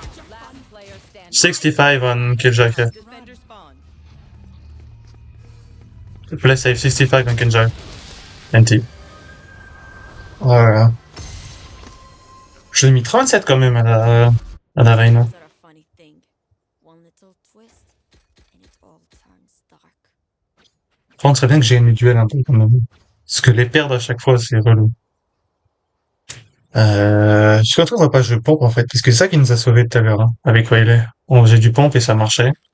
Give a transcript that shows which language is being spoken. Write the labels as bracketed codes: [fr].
[en] Last player standing. 65 on Killjoy here. Defender spawn. Play safe, 65 on Killjoy. NT. Voilà. [fr] J'ai mis 37 quand même à la Reina. [en] Are a funny thing. One little twist, and it all turns dark. [fr] Par contre, c'est bien que j'ai une duel un peu quand même. Parce que les perdre à chaque fois, c'est relou. Je suis content qu'on va pas jouer pompe en fait, parce que c'est ça qui nous a sauvés tout à l'heure, hein, avec Wiley. On faisait du pompe et ça marchait.